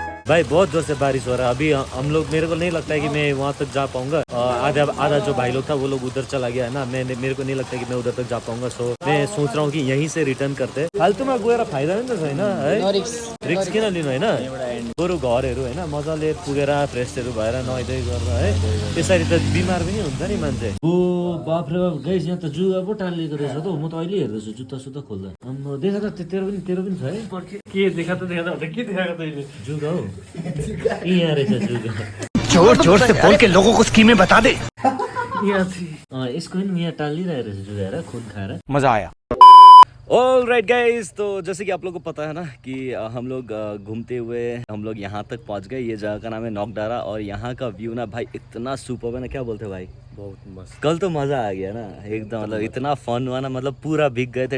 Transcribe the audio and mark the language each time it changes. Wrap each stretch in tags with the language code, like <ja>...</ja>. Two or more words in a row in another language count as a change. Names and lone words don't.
<hi>भाई बहुत जोर से बारिश हो रहा है अभी। हम लोग, मेरे को नहीं लगता है कि मैं वहाँ तक जा पाऊंगा। आधा जो भाई लोग था वो लोग उधर चला गया है ना, मेरे को नहीं लगता कि मैं उधर तक जा पाऊंगा। सो मैं सोच रहा हूँ कि यहीं से रिटर्न करते।</hi> <ne>फाल्तुमा गएर फाइदा नि त छैन है, रिक्स किन लिनु होइन। बरु घरहरू होइन मजाले पुगेर फ्रेसहरू भएर नुहाइदै गर्दा है, त्यसरी त बिमार पनि हुन्छ नि मान्छे। ओ बाफ रे बाफ गाइस, यहाँ त जुगा पो टालिएको रहेछ त। म त अहिले हेर्दैछु जुत्ता सुत्ता खोल्दा। देखा त तेरो पनि छ है। के देखा त के देखाएको तैँले? जुगा हो यहाँ रहेछ जुगा।</ne> <hi>जोर जोर से बोल के लोगों को स्कीमें बता दे। यहाँ थी।</hi> <ne>यसको पनि यहाँ टालिरहेको रहेछ जुगा हेर, खुन खाएर।</ne> <hi>मजा आया।</hi> <en>all right guys,</en> <hi>तो जैसे कि आप लोगों को पता है ना कि हम लोग घूमते हुए हम लोग यहाँ तक पहुँच गए। ये जगह का नाम है नोकडारा और यहाँ का व्यू ना भाई इतना सुपर है ना, क्या बोलते हो भाई? बहुत मस्त। कल तो मज़ा आ गया ना एकदम, मतलब इतना फन हुआ ना, मतलब पूरा भीग गए थे।</hi>